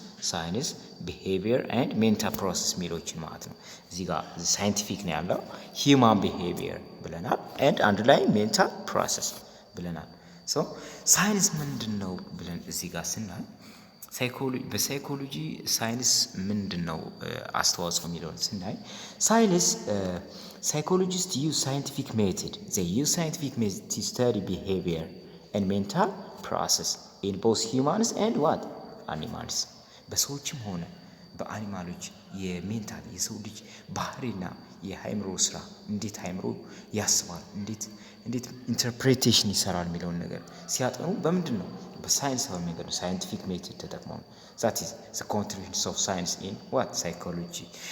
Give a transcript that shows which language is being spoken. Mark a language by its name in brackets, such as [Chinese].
[Amharic] ሳይንስ ቢሄቪየር ኤንድ ሜንታል ፕሮሰስ የሚሎችን ማለት ነው። እዚህ ጋር ሳይንቲፊክ ነው ያለው ሂውማን ቢሄቪየር ብለናል ኤንድ አንድ ላይ ሜንታል ፕሮሰስ ብለናል። ሶ ሳይንስ ምንድን ነው ብለን እዚህ ጋር ስናይ በሳይኮሎጂ ሳይንስ ምንድን ነው አስተዋጽኦ የሚለውን ስናይ ሳይንስ [English] psychologists use scientific method. They use scientific method to study behavior and mental process in both humans and what animals. [Amharic] በሰዎችም ሆነ በአኒማሎች የሜንታል የሰው ልጅ ባህሪና የአእምሮ ስራ እንዴት አእምሮ ያስባል እንዴት ኢንተርፕሬቴሽን ይሰራል የሚለውን ነገር ሲያጠኑ በምንድን ነው በሳይንሳዊ መንገድ ሳይንቲፊክ ሜቶድ ተጠቅመው ነው። [English] that is the contribution of science in what psychology.